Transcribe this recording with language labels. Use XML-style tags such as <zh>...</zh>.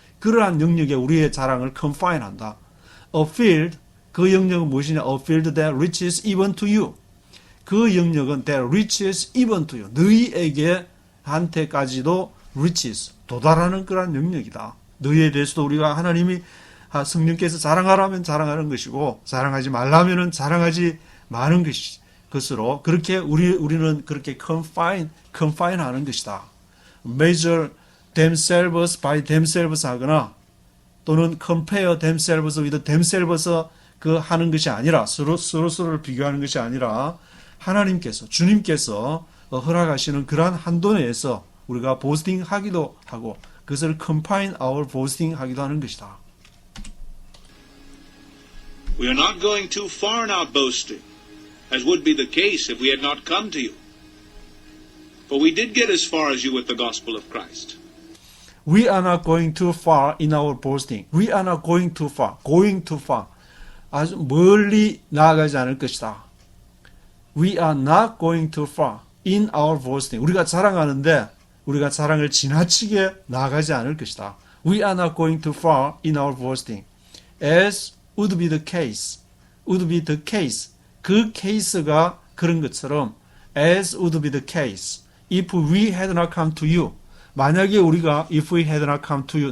<ko>그러한 영역에 우리의 자랑을 confine 한다.</ko> <en>A field,</en> <ko>그 영역은 무엇이냐?</ko> <en>A field that reaches even to you.</en> <ko>그 영역은</ko> <en>that reaches even to you.</en> <ko>너희에게 한테까지도 reaches, 도달하는 그러한 영역이다. 너희에 대해서도 우리가 하나님이 성령께서 자랑하라면 자랑하는 것이고 자랑하지 말라면은 자랑하지 마는 것으로 그렇게 우리는 그렇게 confine 하는 것이다.</ko> <en>Measure themselves by themselves</en> <ko>하거나 또는</ko> <en>compare themselves with themselves</en> <ko>그 하는 것이 아니라 서로를 비교하는 것이 아니라 하나님께서 주님께서 허락하시는 그러한 한도 내에서 우리가 보스팅 하기도 하고 그것을</ko> <en>confine our boasting</en> <ko>하기도 하는 것이다.</ko> <en>We are not going too far in our boasting, as would be the case if we had not come to you. For we did get as far as you with the gospel of Christ. We are not going too far in our boasting. We are not going too far. Going too far.</en> <ko>아주 멀리 나아가지 않을 것이다.</ko> <en>We are not going too far in our boasting.</en> <ko>우리가 자랑하는데 우리가 자랑을 지나치게 나아가지 않을 것이다.</ko> <en>We are not going too far in our boasting. As would be the case. Would be the case.</en> <ko>그 케이스가 그런 것처럼</ko> <en>as would be the case. If we had not come to you.</en> <ko>만약에 우리가</ko> <en>if we had not come to you.</en>